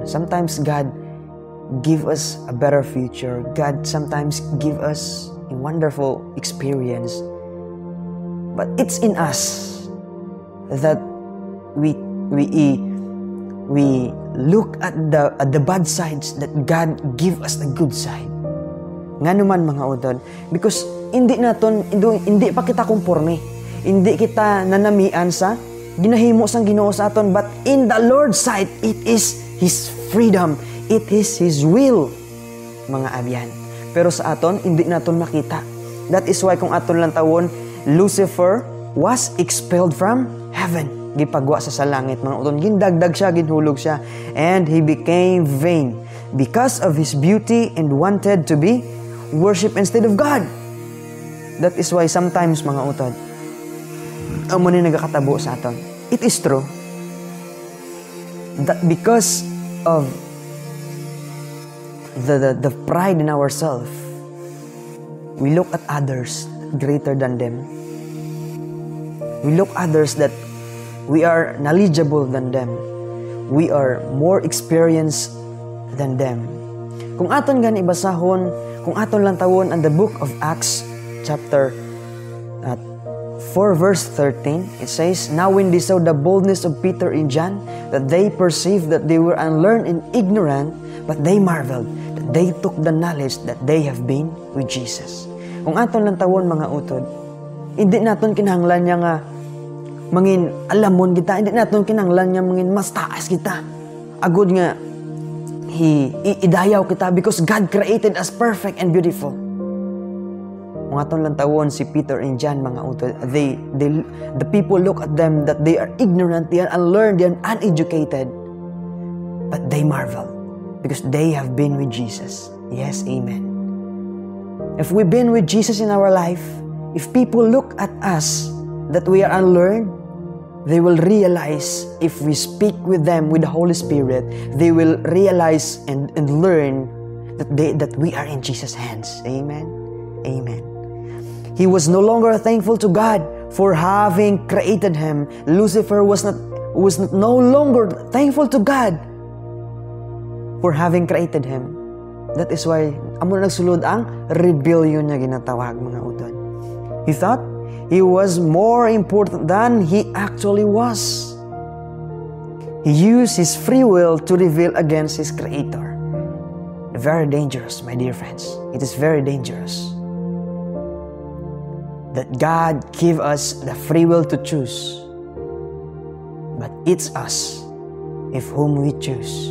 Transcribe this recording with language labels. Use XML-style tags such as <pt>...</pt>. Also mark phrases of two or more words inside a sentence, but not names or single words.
<en>Sometimes God give us a better future. God sometimes give us a wonderful experience. But it's in us that we look at the bad sides, that God give us the good side.</en> <hil>Nga naman, mga utod, because hindi pa kita kumporme. Hindi kita nanamian sa ginahimo sang Ginoo sa aton,</hil> <en>but in the Lord's sight, it is His freedom. It is His will,</en> <hil>mga abyan. Pero sa aton, hindi naton makita.</hil> <en>That is why</en> <hil>kung aton lang tawon,</hil> <en>Lucifer was expelled from heaven.</en> <hil>Gipagwa sa langit, mga uton. Gindagdag siya, ginhulog siya.</hil> <en>And he became vain because of his beauty and wanted to be worshipped instead of God. That is why sometimes,</en> <hil>mga utod, amo ni nagakatabo sa aton.</hil> <en>It is true that because of the pride in ourselves, we look at others greater than them. We look others that we are knowledgeable than them. We are more experienced than them.</en> <hil>Kung aton gani ibasahon, kung aton lang tawon ang</hil> <en>the book of Acts chapter 4 verse 13, it says, "Now when they saw the boldness of Peter and John, that they perceived that they were unlearned and ignorant, but they marveled that they took the knowledge that they have been with Jesus."</en> <hil>Kung aton lang tawon, mga utod, hindi naton kinahanglan niya nga mangin alamon kita, hindi naton kinahanglan niya mangin mas taas kita. Agud nga idayaw kita</hil> <en>because God created us perfect and beautiful.</en> <hil>Kung aton lang tawon si Peter and John, mga utod,</hil> <en>the people look at them that they are ignorant, they are unlearned, they are uneducated, but they marvel because they have been with Jesus. Yes, amen. If we've been with Jesus in our life, if people look at us that we are unlearned, they will realize, if we speak with them with the Holy Spirit, they will realize and learn that we are in Jesus' hands. Amen. Amen. He was no longer thankful to God for having created him. Lucifer was no longer thankful to God for having created him. That is why</en> <hil>amo nagsulod ang rebellion niya ginatawag, mga utod.</hil> <en>He thought he was more important than he actually was. He used his free will to rebel against his Creator. Very dangerous, my dear friends. It is very dangerous that God give us the free will to choose, but it's us if whom we choose.</en>